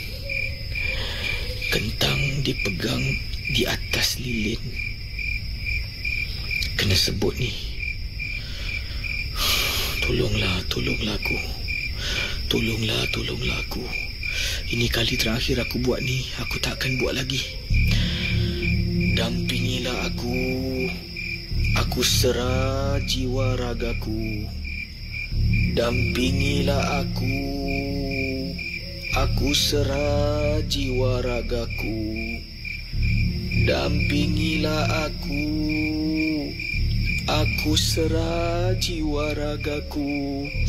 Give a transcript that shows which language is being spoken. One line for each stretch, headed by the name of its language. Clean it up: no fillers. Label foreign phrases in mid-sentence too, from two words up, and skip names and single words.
Malay: Kentang dipegang di atas lilin. Kena sebut ni. Tolonglah aku. Tolonglah aku. Ini kali terakhir aku buat ni. Aku takkan buat lagi. Dampingilah aku. Aku serah jiwa ragaku. Dampingilah aku. Aku serah jiwa ragaku. Dampingilah aku. Aku serah jiwa ragaku.